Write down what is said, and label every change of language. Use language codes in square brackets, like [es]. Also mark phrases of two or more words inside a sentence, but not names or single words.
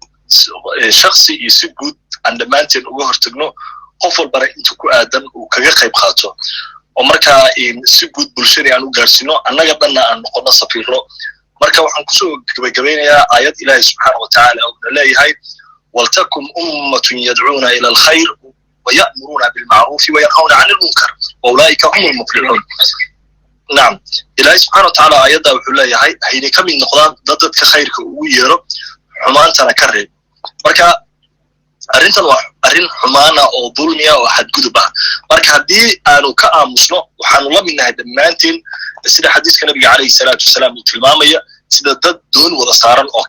[so] shakhsi iyo si guud aan dhammaanteen uga hortagno qof walbana inta ku aadan uu kaga qayb qaato oo markaa si guud bulshada aan u gaarsino annaga dhanna aan noqono safiiro marka waxaan kusoo gabagabeynayaa aayad Ilaahay [ar] سبحانه وتعالى [so] oo leeyahay [ar] ولتكم أمة يدعون إلى الخير ويأمرون بالمعروف وينهون عن المنكر وأولئك هم المفلحون [so] na'am Ilaahay [ar] سبحانه وتعالى [so] aayada wuxuu leeyahay hayni kamid noqdaan dadka khayrka ugu yeero xumaantana ka reeb marka arrintan waa arrin xumaana oo dulmiya oo xadgudub ah marka haddii aanu ka aamusno waxaanu la midnahay dhammaanteen sida xadiiska nabiga [ar] عليه الصلاة والسلام [so] uu tilmaamaya sida dad doon wada saaran oo